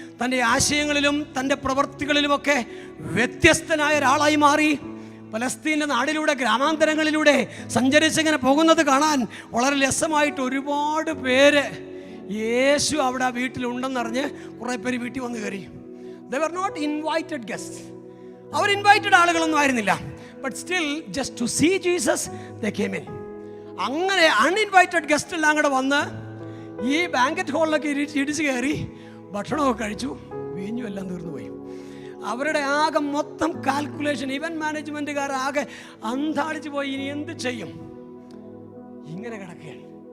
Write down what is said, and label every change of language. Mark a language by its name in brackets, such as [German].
[Malayalam] തൻ്റെ ആശയങ്ങളിലും തൻ്റെ പ്രവൃത്തികളിലുമൊക്കെ വ്യത്യസ്തനായ ഒരാളായി മാറി. പലസ്തീൻ്റെ നാടിലൂടെ, ഗ്രാമാന്തരങ്ങളിലൂടെ സഞ്ചരിച്ചിങ്ങനെ പോകുന്നത് കാണാൻ വളരെ രസമായിട്ട് ഒരുപാട് പേര് യേശു അവിടെ വീട്ടിലുണ്ടെന്നറിഞ്ഞ് കുറേ പേര് വീട്ടിൽ വന്ന് കയറി. [English] They were not invited guests. [Malayalam] Our invited ആളുകളൊന്നും ആയിരുന്നില്ല. [English] But still just to see Jesus they came in. [Malayalam] അങ്ങനെ അൺഇൻവൈറ്റഡ് ഗസ്റ്റ് എല്ലാം കൂടെ വന്ന് ഈ ബാങ്കറ്റ് ഹാളിലൊക്കെ ഇടിച്ച് കയറി ഭക്ഷണമൊക്കെ കഴിച്ചു. വീഞ്ഞു എല്ലാം തീർന്നു പോയി. അവരുടെ ആകെ മൊത്തം കാൽക്കുലേഷൻ, ഇവന്റ് മാനേജ്മെൻറ്റുകാർ ആകെ അന്താളിച്ച് പോയി. ഇനി എന്ത് ചെയ്യും? ഇങ്ങനെ കിടക്കുകയാണ്.